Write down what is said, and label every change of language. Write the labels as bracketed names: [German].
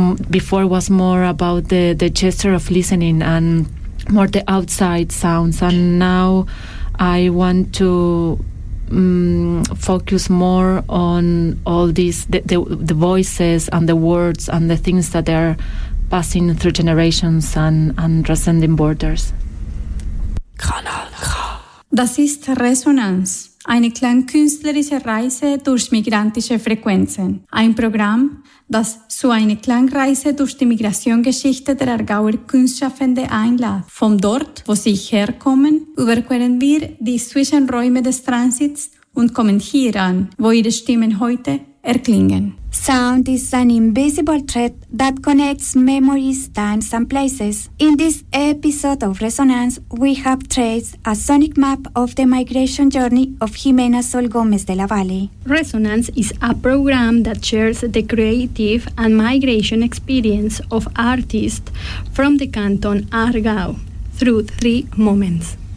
[English] Before was more about the gesture of listening and more the outside sounds, and now I want to focus more on all these the voices and the words and the things that are passing through generations and transcending borders. [German] Kanal K. Das ist Resonanz, eine klangkünstlerische Reise durch migrantische Frequenzen. Ein Programm, das zu einer Klangreise durch die Migrationsgeschichte der Aargauer Kunstschaffende einlädt. Von dort, wo sie herkommen, überqueren wir die Zwischenräume des Transits und kommen hier an, wo ihre Stimmen heute erklingen. [English] Sound is an invisible thread that connects memories, times and places. In this episode of Resonance, we have traced a sonic map of the migration journey of Jimena Sol Gómez de la Valle. Resonance is a program that shares the creative and migration experience of artists from the canton Aargau through three moments.